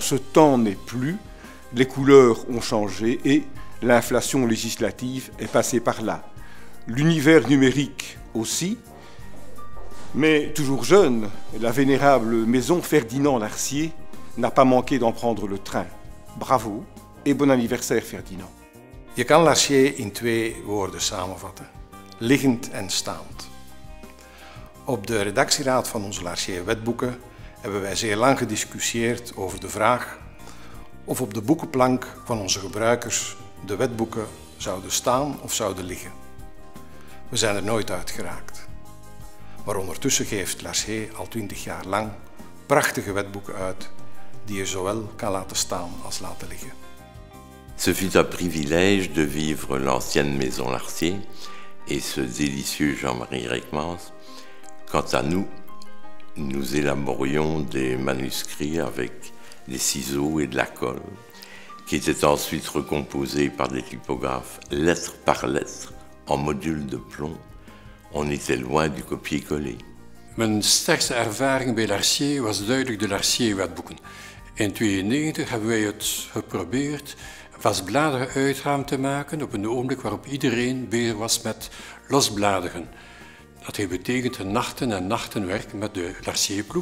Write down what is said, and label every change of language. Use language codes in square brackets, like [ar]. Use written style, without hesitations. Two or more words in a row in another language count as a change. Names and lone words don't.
[fr] Ce temps n'est plus, les couleurs ont changé et l'inflation législative est passée par là. L'univers numérique aussi, mais toujours jeune, la vénérable Maison Ferdinand Larcier n'a pas manqué d'en prendre le train. Bravo et bon anniversaire Ferdinand. [nl] Je kan Larcier in twee woorden samenvatten. Liggend en staand. Op de redactieraad van onze Larcier wetboeken hebben wij zeer lang gediscussieerd over de vraag of op de boekenplank van onze gebruikers de wetboeken zouden staan of zouden liggen. We zijn er nooit uit geraakt. Maar ondertussen geeft Larcier al 20 jaar lang prachtige wetboeken uit die je zowel kan laten staan als laten liggen. [fr] Ce fut un privilège de vivre l'ancienne Maison Larcier et ce délicieux Jean-Marie Reckmans. Quant à nous, nous élaborions des manuscrits avec des ciseaux et de la colle, qui étaient ensuite recomposés par des typographes lettre par lettre en modules de plomb. On était loin du copier-coller. [nl] Mijn sterkste ervaring bij Larcier was duidelijk de Larcier-wetboeken. In 1992 hebben wij het geprobeerd vastbladeren uitgaan te maken op een ogenblik waarop iedereen bezig was met losbladeren. Dat heeft betekend nachten en nachten werken met de Larcier-ploeg.